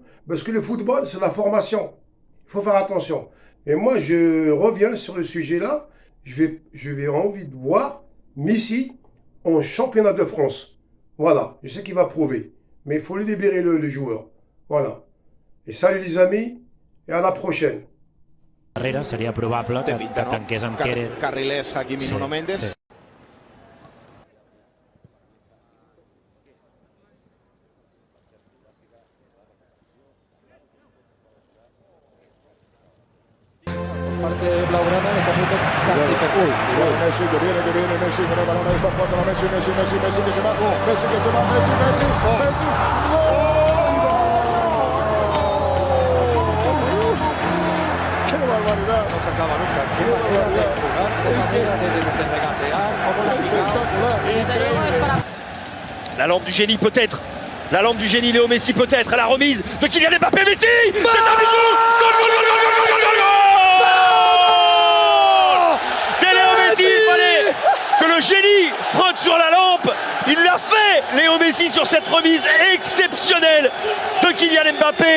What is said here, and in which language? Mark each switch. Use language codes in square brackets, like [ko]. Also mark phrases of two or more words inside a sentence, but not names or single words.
[fr] Parce que le football, c'est la formation. Il faut faire attention. Et moi, je reviens sur le sujet là. Je vais envie de voir Messi en championnat de France. Voilà, je sais qu'il va prouver. Mais il faut lui libérer le joueur. Voilà. Et salut les amis, et à la prochaine. [ca] Seria probable que tanqués amb Kehrer. Carrilers, Hakimi, Nuno Méndez. [es] Sí. Parte blaugrana de conjunto casi perfecto. Messi que viene, Messi con el balón, ahí está jugando Messi que se va, Messi que se va, Messi, ¡qué barbaridad! No se acaba nunca. Qué manera de jugar, qué manera de regatear, cómo la Espectacular. [fr] La lampe du génie peut-être. La lampe du génie Léo Messi peut-être à la remise de Kylian Mbappé. Messi, c'est un bisou. [en] Goal, goal, goal, goal, goal, goal, goal, goal. [fr] Dès Léo Messi, il fallait que le génie frotte sur la lampe. Il l'a fait, Léo Messi, sur cette remise exceptionnelle de Kylian Mbappé.